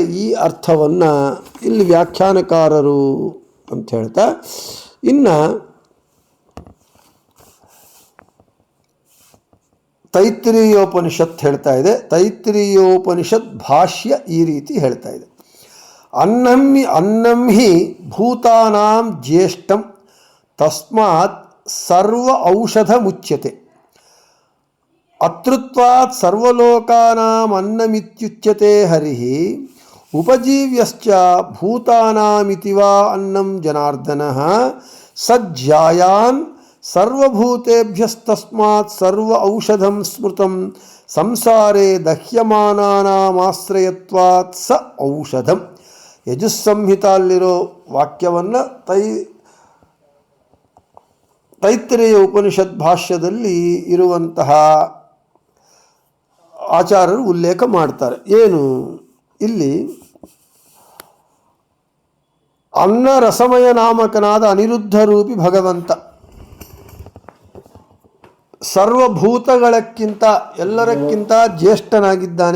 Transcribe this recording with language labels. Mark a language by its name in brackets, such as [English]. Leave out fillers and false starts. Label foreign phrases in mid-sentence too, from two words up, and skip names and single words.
[Kannada] ಈ ಅರ್ಥವನ್ನು ಇಲ್ಲಿ ವ್ಯಾಖ್ಯಾನಕಾರರು ಅಂತ ಹೇಳ್ತಾ ಇನ್ನು ತೈತ್ರಿಯೋಪನಿಷತ್ ಹೇಳ್ತಾ ಇದೆ. ತೈತ್ರಿಯೋಪನಿಷತ್ ಭಾಷ್ಯ ಈ ರೀತಿ ಹೇಳ್ತಾ ಇದೆ. [Sanskrit] ಅನ್ನಂ ಹಿ ಭೂತಾನಾಂ ಜ್ಯೇಷ್ಠಂ ತಸ್ಮಾತ್ ಸರ್ವ ಔಷಧ ಮುಚ್ಯತೆ. ಅತೃತ್ವಾತ್ ಸರ್ವಲೋಕಾನಾಂ ಅನ್ನಮಿತ್ಯುಚ್ಯತೆ ಹರಿಃ ಉಪಜೀವ್ಯಶ್ಚ ಭೂತಾನಾಮಿತಿ ವಾ ಅನ್ನಂ ಜನಾರ್ದನಃ ಸಜ್ಜಾಯಾನ್ ಸರ್ವಭೂತೇಭ್ಯಸ್ತಸ್ಮಾತ್ ಸರ್ವ ಔಷಧಂ ಸ್ಮೃತಂ ಸಂಸಾರೇ ದಹ್ಯಮಾನಾನಾಮಾಶ್ರಯತ್ವಾತ್ ಸ ಔಷಧಂ. [Kannada] ಯಜುಸ್ಸಂಹಿತಲ್ಲಿರೋ ವಾಕ್ಯವನ್ನು ತೈತ್ರೇಯ ಉಪನಿಷತ್ ಭಾಷ್ಯದಲ್ಲಿ ಇರುವಂತಹ ಆಚಾರ್ಯರು ಉಲ್ಲೇಖ ಮಾಡ್ತಾರೆ. ಏನು ಇಲ್ಲಿ ಅನ್ನ ರಸಮಯ ನಾಮಕನಾದ ಅನಿರುದ್ಧ ರೂಪಿ ಭಗವಂತ ಸರ್ವಭೂತಗಳಕ್ಕಿಂತ ಎಲ್ಲರಕ್ಕಿಂತ ಜ್ಯೇಷ್ಠನಾಗಿದ್ದಾನೆ.